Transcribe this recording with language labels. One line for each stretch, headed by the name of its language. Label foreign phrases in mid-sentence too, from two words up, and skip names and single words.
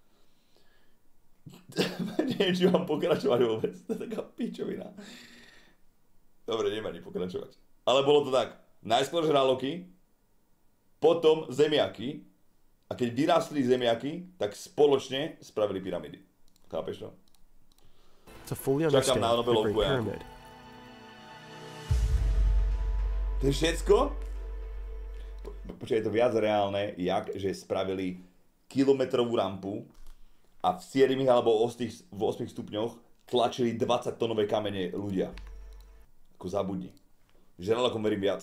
Slovak: Neviem, či mám pokračovať vôbec, to je taká pičovina. Dobre, neviem ani pokračovať. Ale bolo to tak, najskôr žraloky, potom zemiaky, a keď vyrástli zemiaky, tak spoločne spravili pyramídy. Chápeš to?
English: To fully
Slovak: Čakám
English: understand
Slovak: na
English: the
Slovak: Nobelovku.
English: Great Pyramid.
Slovak: To je všetko? Počkaj, je to viac reálne, jak že spravili kilometrovú rampu a v 7 alebo v 8 stupňoch tlačili 20-tonové kamene ľudia. Ako zabudni. Žralokom verím viac.